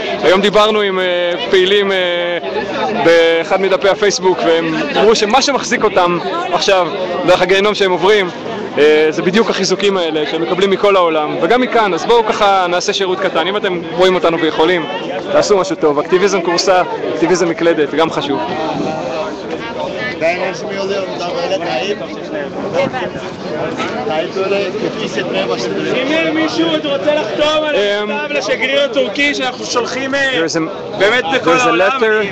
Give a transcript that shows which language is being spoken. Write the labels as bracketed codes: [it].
[he] היום דיברנו עם פעילים באחד מדפי הפייסבוק, והם אמרו שמה שמחזיק אותם עכשיו דרך הגיהנום שהם עוברים זה בדיוק החיזוקים האלה שהם מקבלים מכל העולם וגם מכאן. אז בואו ככה נעשה שירות קטן, אם אתם רואים אותנו ויכולים תעשו משהו טוב, אקטיביזם קורסה, אקטיביזם מקלדת, גם חשוב. [tr] Ben enerjimi yolluyorum da böyle Tayyip. Tayyip böyle kötü hissetmeye başladı. [he] מישהו עוד רוצה לחתום על המכתב לשגריר הטורקי שאנחנו שולחים באמת בכל העולם?